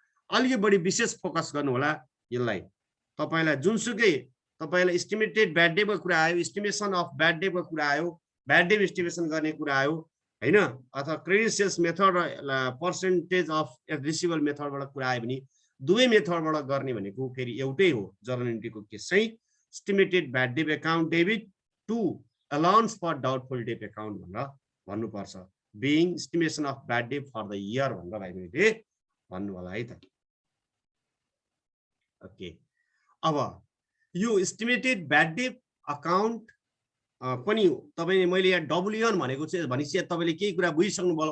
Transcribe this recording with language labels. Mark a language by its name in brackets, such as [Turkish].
[Nepali] अलि बढी विशेष फोकस गर्नु होला यसलाई. तपाईलाई जुनसुकै तपाईलाई एस्टिमेटेड ब्याड डेटको कुरा आयो, एस्टिमेसन अफ ब्याड डेटको कुरा आयो, ब्याड डेट एस्टिमेसन गर्ने कुरा आयो हैन, अथवा क्रेडिट सेल्स मेथड र पर्सेन्टेज अफ रिसिभेबल मेथडबाट कुरा आयो भने दुवै मेथडबाट गर्ने भनेको फेरि एउटै हो. जर्नल एन्ट्रीको केस चाहिँ estimated bad date account debit to allowance for doubtful debt account भनेर भन्नुपर्छ. [English] being estimation of bad debt for the year [Nepali] भनेर भाइ मैले भन्नु होला है त। ओके, अब यो एस्टिमेटेड ब्याड डेट अकाउन्ट पनि तपाईले मैले यहाँ W1 भनेको चाहिँ भनेपछि तपाईले केही कुरा बुझिसक्नु भयो।